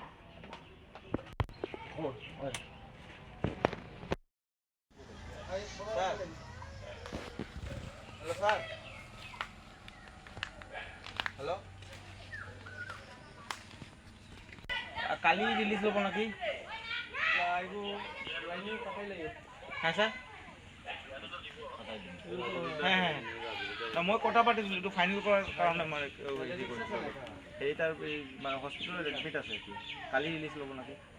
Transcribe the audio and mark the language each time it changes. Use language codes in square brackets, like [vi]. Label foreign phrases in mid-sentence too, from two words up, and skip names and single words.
[as] স্যার, হ্যালো স্যার, হ্যালো, কালি রিলিজ হব নাকি? হ্যাঁ স্যার, হ্যাঁ হ্যাঁ, না মই কথা পাতিছিলোঁ, এইটো ফাইনেল কৰাৰ কাৰণে মই হেৰি কৰিছোঁ। সেইটাৰ মানে [en] hospitalত admit [as] আছে, কালি ৰিলিজ ল'ব নাকি?